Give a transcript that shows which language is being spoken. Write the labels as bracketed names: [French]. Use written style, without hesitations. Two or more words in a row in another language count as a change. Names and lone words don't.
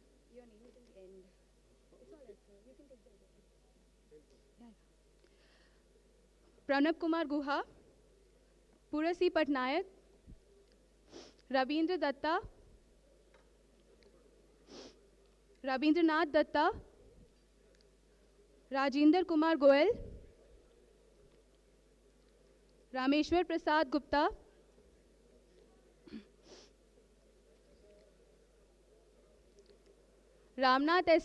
[English] Your name is in the end. It's all right, sir. You can take the yeah. Pranab Kumar Guha, Purasi Patnaik, Rabindra Datta, Rabindranath Datta, Rajinder Kumar Goel, Rameshwar Prasad Gupta, Ramnath S.